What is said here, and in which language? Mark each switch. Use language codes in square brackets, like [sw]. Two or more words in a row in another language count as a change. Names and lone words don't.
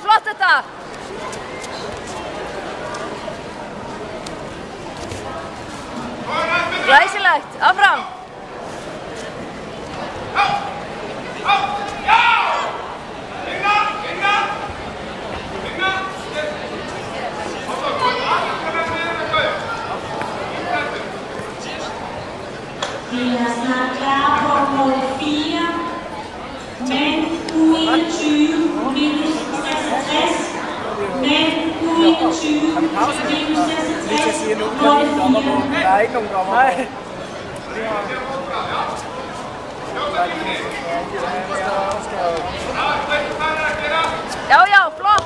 [is] þetta! Glæsilegt, áfram! [da] Vi er snart klar på mål 4, men U21 minus 66, men U21 minus 66, mål 4. Der er ikke nogen dommer. Nej. [is] Já, já, flott!